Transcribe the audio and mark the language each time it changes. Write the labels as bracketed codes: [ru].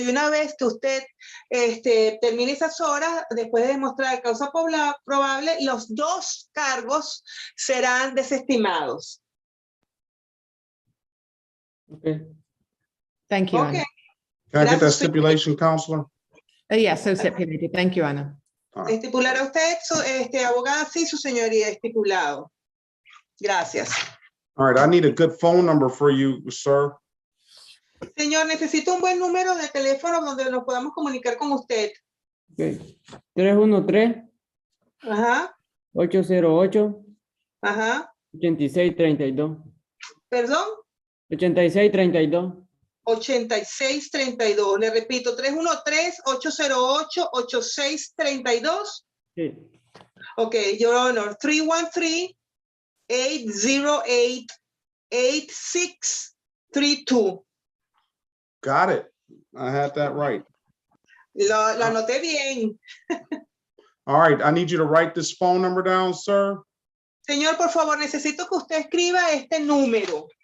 [es] Y una vez que usted termine esas horas, después de demostrar causa probable, los 2 cargos serán desestimados. [en] Okay. Thank you, Okay. Anna. Can I get that stipulation, counselor? Yes, so stipulated. Thank you, Anna. [es] Estipulará usted, abogada, sí, su señoría, estipulado. Gracias. [en] All right, I need a good phone number for you, sir. [es] Señor, necesito un buen número de teléfono donde nos podamos comunicar con usted. Okay. 313. Ajá. 808. Ajá. 8632. ¿Perdón? 8632. 8632. Le repito, 313-808-8632. Sí. [en] Ok, Your Honor, 313-808-8632. Got it. I had that right. [es] Lo anoté bien. [en] All right, I need you to write this phone number down, sir. [es] Señor, por favor, necesito que usted escriba este número.